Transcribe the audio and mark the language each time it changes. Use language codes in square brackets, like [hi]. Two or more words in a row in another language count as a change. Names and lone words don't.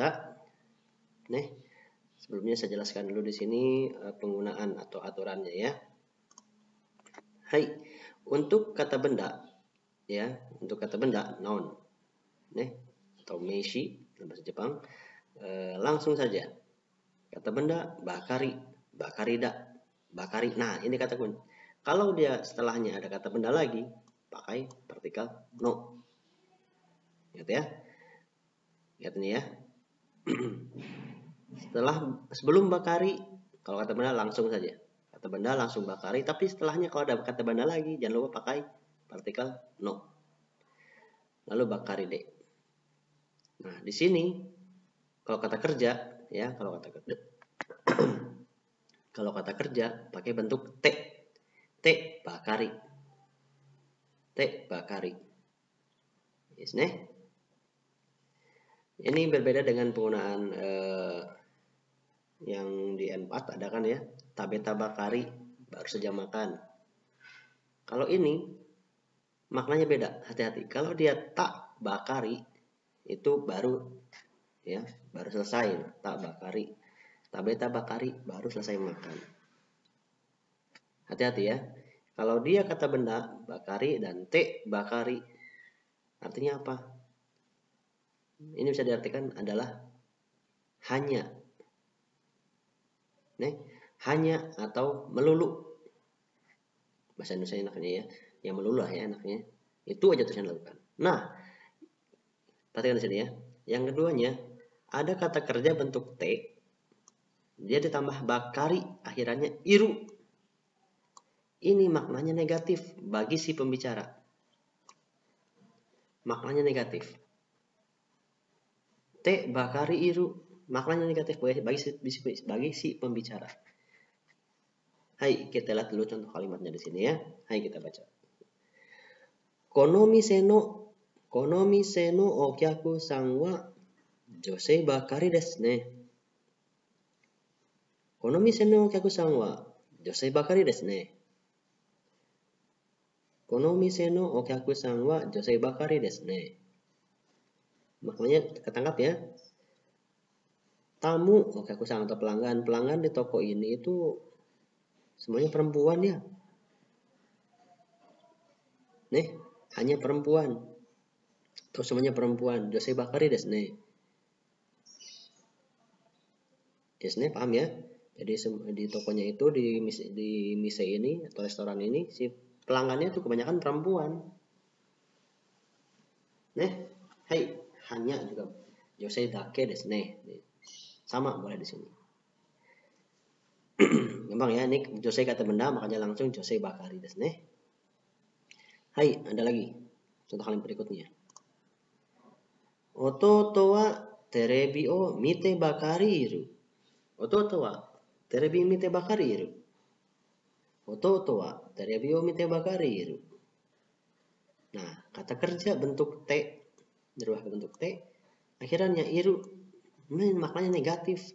[id] Sebelumnya saya jelaskan dulu di sini penggunaan atau aturannya ya. Hai, untuk kata benda ya, untuk kata benda noun, atau meishi dalam bahasa Jepang, langsung saja. Kata benda bakari, [ja] ばかりだ、ばかり. [id] Nah, ini kata kunci. Kalau dia setelahnya ada kata benda lagi, pakai partikel no. Gitu ya. Lihat ini ya. Sebelum bakari, kalau kata benda langsung saja. Kata benda langsung bakari, tapi setelahnya kalau ada kata benda lagi, jangan lupa pakai partikel no. Lalu [ja] ばかりで. [id] Nah, di sini kalau kata kerja ya, kalau kata kerja pakai bentuk te. [ja] てばかり。てばかり. [id] Yes, Ini berbeda dengan penggunaan yang di N4 ada kan ya, [ja] 食べたばかり, [id] baru saja makan. Kalau ini maknanya beda, hati-hati. Kalau dia [ja] たばかり [id] itu baru ya, baru selesai. [ja] たばかり、食べたばかり [id] baru selesai makan. Hati-hati ya. Kalau dia kata benda bakari dan te bakari, artinya apa? Ini bisa diartikan adalah hanya. Hanya atau melulu. Bahasa Indonesia enaknya ya. Yang melulu lah ya enaknya. Itu aja terus yang dilakukan. Nah, perhatikan di sini ya. Yang keduanya, ada kata kerja bentuk T. Dia ditambah bakari, akhirannya iru. Ini maknanya negatif bagi si pembicara. Maknanya negatif. [ja] てばかりいる, [id] maknanya negatif bagi si pembicara. Hai, kita lihat dulu contoh kalimatnya di sini ya. [ja] Hai, [id] kita baca. [ja] この店のお客さんは女性ばかりですね. この店のお客さんは女性ばかりですね. この店のお客さんは女性ばかりですね. [id] Maknanya ketangkap ya. Tamu okyaku-san atau pelanggan di toko ini itu semuanya perempuan ya. Hanya perempuan. Terus semuanya perempuan. [ja] 女性ばかりですね. [id] Yes, paham ya? Jadi di tokonya itu di mise ini atau restoran ini si pelanggannya itu kebanyakan perempuan. Hai, hanya juga [ja] 女性だけですね. [id] Sama boleh di sini. Gampang ya, ini josei kata benda makanya langsung [ja] 女性ばかりですね. [id] Hai, ada lagi. Contoh kalimat berikutnya. [ja] 弟はテレビを見てばかりいる. 弟はテレビ見てばかりいる. 弟はテレビを見てばかりいる. [id] Nah, kata kerja bentuk T, berubah ke bentuk T, akhirnya iru, maknanya negatif.